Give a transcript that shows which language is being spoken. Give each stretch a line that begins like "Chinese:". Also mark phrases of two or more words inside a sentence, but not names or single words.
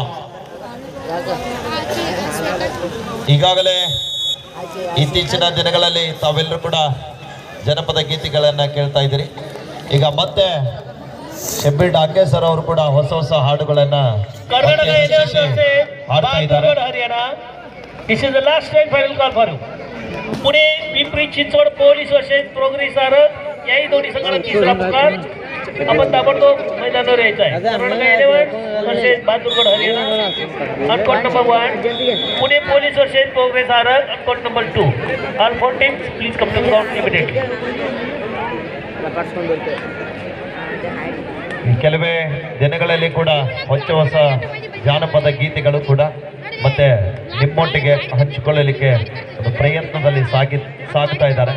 Kannada: ಈಗಾಗಲೇ ಇತ್ತೀಚಿನ ದಿನಗಳಲ್ಲಿ ತಾವೆಲ್ಲರೂ ಕೂಡ ಜನಪದ ಗೀತೆಗಳನ್ನ ಕೇಳ್ತಾ ಇದ್ದೀರಿ. ಈಗ ಮತ್ತೆ ಶಬ್ಬೀರ್ ಡಾಂಗೆ ಸರ್ ಅವರು ಕೂಡ ಹೊಸ ಹಾಡುಗಳನ್ನ ಹಾಡ್ತಾ ಇದ್ದಾರೆ.
English: This is the last and final call for you.
Marathi: पुणे पिंपरी चिंचवड पोलीस वर्सेस प्रोग्रेस आरत याही दोन्ही संघाला तिसरा पुकार आपण ताबडतोब मैदानावर यायचा आहे. कर्नाटक 11 वर्सेस बहादूरगड हरियाणा.
English: Unquote number 1 Pune Police versus Progress Arat. Unquote number 2 all 4 teams please come to ground immediately.
Kannada: ಕೆಲವೇ ದಿನಗಳಲ್ಲಿ ಕೂಡ ಹೊಸ ಜಾನಪದ ಗೀತೆಗಳು ಕೂಡ ಮತ್ತೆ ನಿಮ್ಮೊಟ್ಟಿಗೆ ಹಂಚಿಕೊಳ್ಳಲಿಕ್ಕೆ ಒಂದು ಪ್ರಯತ್ನದಲ್ಲಿ ಸಾಗ್ತಾ ಇದ್ದಾರೆ.